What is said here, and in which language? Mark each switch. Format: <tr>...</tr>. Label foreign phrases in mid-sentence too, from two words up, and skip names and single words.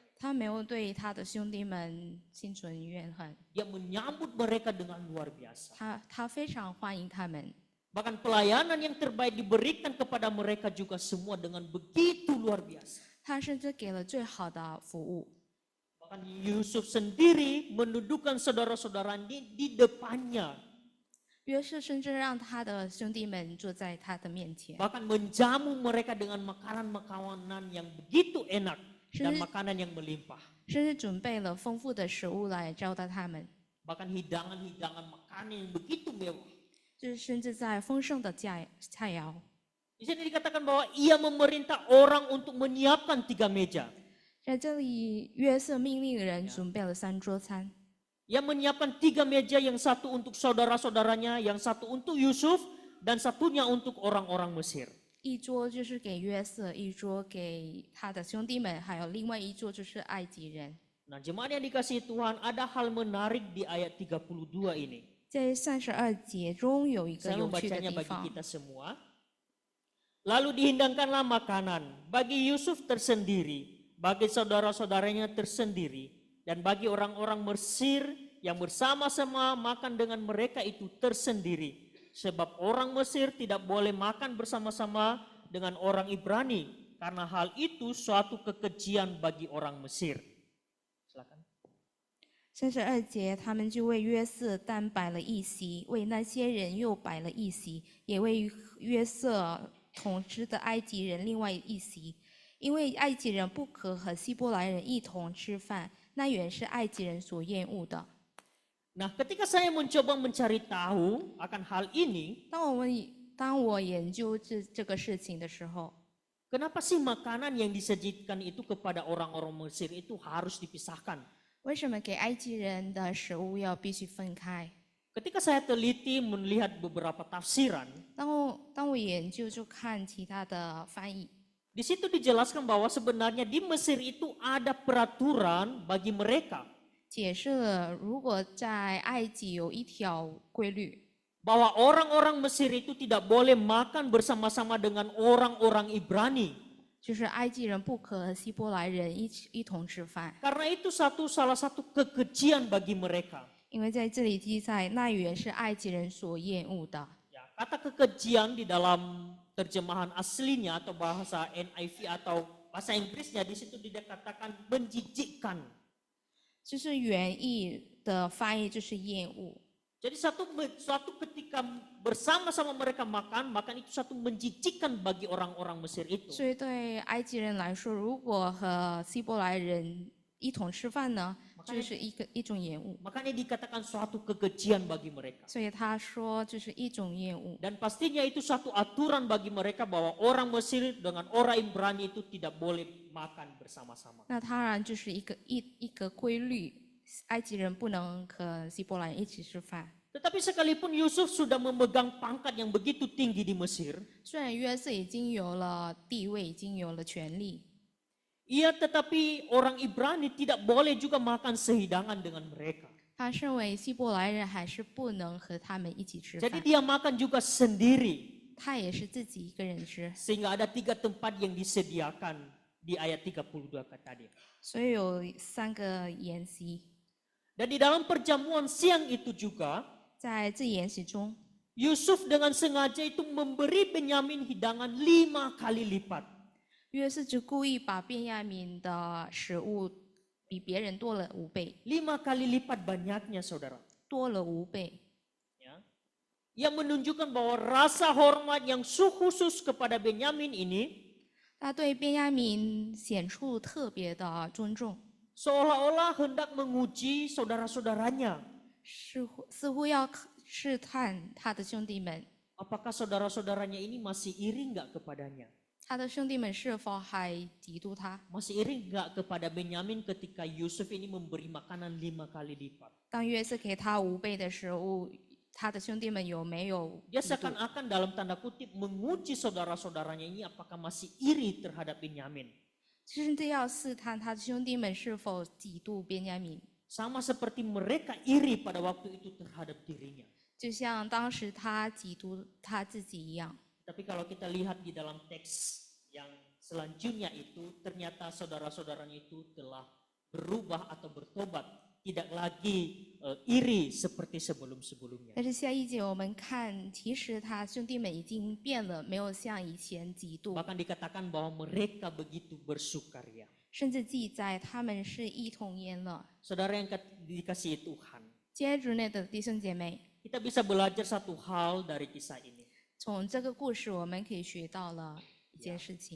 <zh>他没有对他的兄弟们心存怨恨，</zh> <id>Dia menyambut mereka dengan luar biasa.</id> <zh>他非常欢迎他们，</zh> <id>Bahkan pelayanan yang terbaik diberikan kepada mereka juga semua dengan begitu luar biasa.</id> <zh>他甚至给了最好的服务。</zh> <id>Bahkan Yusuf sendiri mendudukan saudara-saudaranya di depannya.</id> <zh>约瑟甚至让他的兄弟们坐在他的面前，</zh> <id>Bahkan menjamu mereka dengan makanan-makanan yang begitu enak dan makanan yang melimpah.</id> <zh>甚至准备了丰富的食物来招待他们，</zh> <id>Bahkan hidangan-hidangan makanan yang begitu mewah.</id> <zh>就是甚至在丰盛的菜肴。</zh> <id>Di sini dikatakan bahwa ia memerintah orang untuk menyiapkan 3 meja.</id> <zh>在这里，约瑟命令人准备了3桌餐，</zh> <id>Ia menyiapkan 3 meja, yang satu untuk saudara-saudaranya, yang satu untuk Yusuf, dan satunya untuk orang-orang Mesir.</id> <zh>一桌就是给约瑟，一桌给他的兄弟们，还有另外一桌就是埃及人。</zh> <id>Nah, jemaat yang dikasihi Tuhan, ada hal menarik di ayat 32 ini.</id> <zh>在32节中有一个</zh> <id>Saya</id> <zh>有趣的</zh> <id>membacanya</id> <zh>地</zh> <id>bagi</id> <zh>方，</zh> <id>kita semua. Lalu dihidangkanlah makanan bagi Yusuf tersendiri, bagi saudara-saudaranya tersendiri, dan bagi orang-orang Mesir yang bersama-sama makan dengan mereka itu tersendiri. Sebab orang Mesir tidak boleh makan bersama-sama dengan orang Ibrani, karena hal itu suatu kekejian bagi orang Mesir. Silakan.</id> <zh>32 节，他们就为约瑟单摆了一席，为那些人又摆了一席，也为约瑟统治的埃及人另外一席，因为埃及人不可和希伯来人一同吃饭，那原是埃及人所厌恶的。</zh> <id>Nah, ketika saya mencoba mencari tahu akan hal ini,</id> <zh>当我研究这个事情的时候，</zh> <id>kenapa sih makanan yang disajikan itu kepada orang-orang Mesir itu harus dipisahkan?</id> <zh>为什么给埃及人的食物要必须分开？</zh> <id>Ketika saya teliti melihat beberapa tafsiran,</id> <zh>当我研究就看其他的翻译，</zh> <id>di situ dijelaskan bahwa sebenarnya di Mesir itu ada peraturan bagi mereka</id> <zh>解释了如果在埃及有一条规律，</zh> <id>bahwa orang-orang Mesir itu tidak boleh makan bersama-sama dengan orang-orang Ibrani.</id> <zh>就是埃及人不可和希伯来人一同吃饭，</zh> <id>Karena itu salah satu kekejian bagi mereka.</id> <zh>因为在这里记载，那原是埃及人所厌恶的。</zh> <id>Ya, kata kekejian di dalam terjemahan aslinya atau bahasa NIV atau bahasa Inggrisnya di situ dikatakan menjijikkan.</id> <zh>就是原意的翻译就是厌恶，</zh> <id>Jadi suatu ketika bersama-sama mereka makan itu satu menjijikkan bagi orang-orang Mesir itu.</id> <zh>所以对埃及人来说，如果和希伯来人一同吃饭呢， 这是一种厌恶，</zh> <id>Makanya dikatakan suatu kekejian bagi mereka.</id> <zh>所以他说这是一种厌恶。</zh> <id>Dan pastinya itu suatu aturan bagi mereka bahwa orang Mesir dengan orang Ibrani itu tidak boleh makan bersama-sama.</id> <zh>那当然就是一个规律，埃及人不能和希伯来人一起吃饭。</zh> <id>Tetapi sekalipun Yusuf sudah memegang pangkat yang begitu tinggi di Mesir,</id> <zh>虽然约瑟已经有了地位，已经有了权利，</zh> <id>ia tetapi orang Ibrani tidak boleh juga makan sehidangan dengan mereka.</id> <zh>他身为希伯来人，还是不能和他们一起吃</zh> <id>Jadi</id> <zh>饭。</zh> <id>dia makan juga sendiri.</id> <zh>他也是自己一个人吃，</zh> <id>Sehingga ada 3 tempat yang disediakan di ayat 32 tadi.</id> <zh>所以有3个筵席。</zh> <id>Dan di dalam perjamuan siang itu juga,</id> <zh>在这筵席中，</zh> <id>Yusuf dengan sengaja itu memberi Benyamin hidangan 5 kali lipat.</id> <zh>约瑟就故意把便雅悯的食物比别人多了5倍，</zh> <id>5 kali lipat banyaknya saudara.</id> <zh>多了5倍。</zh> <id>Ya. Yang menunjukkan bahwa rasa hormat yang khusus kepada Benyamin ini</id> <zh>他对便雅悯显出特别的尊重，</zh> <id>seolah-olah hendak menguji saudara-saudaranya.</id> <zh>似乎要试探他的兄弟们，</zh> <id>Apakah saudara-saudaranya ini masih iri enggak kepadanya?</id> <zh>他的兄弟们是否还嫉妒他？</zh> <id>Masih iri enggak kepada Benyamin ketika Yusuf ini memberi makanan 5 kali lipat?</id> <zh>当约瑟给他5倍的食物，他的兄弟们有没有</zh> <id>Dia</id> <zh>嫉妒？</zh> <id>seakan-akan dalam tanda kutip menguji saudara-saudaranya ini apakah masih iri terhadap Benyamin.</id> <zh>甚至要试探他的兄弟们是否嫉妒便雅悯，</zh> <id>Sama seperti mereka iri pada waktu itu terhadap dirinya.</id> <zh>就像当时他嫉妒他自己一样。</zh> <id>Tapi kalau kita lihat di dalam teks yang selanjutnya itu, ternyata saudara-saudaranya itu telah berubah atau bertobat. Tidak lagi iri seperti sebelum-sebelumnya.</id> <zh>但是下一节我们看，其实他兄弟们已经变了，没有像以前嫉妒，</zh> <id>Bahkan dikatakan bahwa mereka begitu bersukaria.</id> <zh>甚至记载他们是一同焉乐。</zh> <id>Saudara yang dikasihi Tuhan,</id> <zh>接主内的弟兄姐妹，</zh> <id>kita bisa belajar satu hal dari kisah ini.</id> <zh>从这个故事我们可以学到了一件事情，</zh>